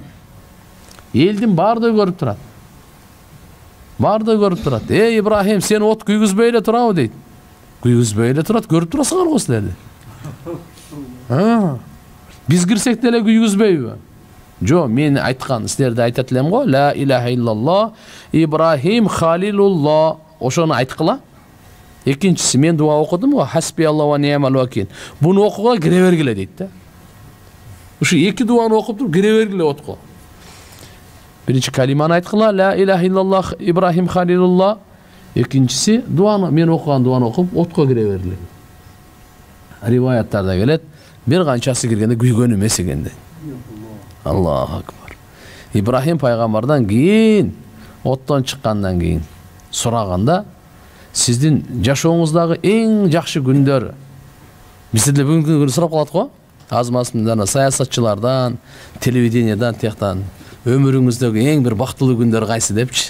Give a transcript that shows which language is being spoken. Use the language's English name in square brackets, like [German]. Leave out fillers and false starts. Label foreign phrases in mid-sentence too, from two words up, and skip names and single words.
[Kyrgyz] Элдин баардыгы көрүп турат. Баардыгы көрүп турат. Эй Ибрахим, сен от күйгүзбөй эле турабы дейт. Күйгүзбөй эле турат, көрүп турасыңар го силерди. Биз кирсек деле күйгүзбөйбү? Жо, мен айткан, силерде айтат элем го, [Arabic] لا إله إلا الله، إبراهيم خليل الله. [Kyrgyz] Ошону айткыла. Экинчиси мен дуа окудум го, [Arabic] حسبي الله ونعم الوكيل. [Kyrgyz] Буну окууга кире бергиле дейт да. Ушу эки дуаны окуп туруп кире бергиле отко. Биринчи калиманы айткыла, [Arabic] لا إله إلا الله، إبراهيم خليل الله. [Kyrgyz] Экинчиси дуаны, мен окуган дуаны окуп отко кире бергиле. Риваяттарда келет, бир канчасы киргенде күйгөн эмес экен дейт. [Arabic] الله أكبر. [Kyrgyz] Ибрахим пайгамбардан кийин, оттон чыккандан кийин сураганда, сиздин жашооңуздагы эң жакшы күндөр, бизде бүгүнкү күнү сурап калат го, азмасындан, саясатчылардан, телевидениядан, тияктан, өмүрүңүздөгү эң бир бактылуу күндөр кайсы депчи.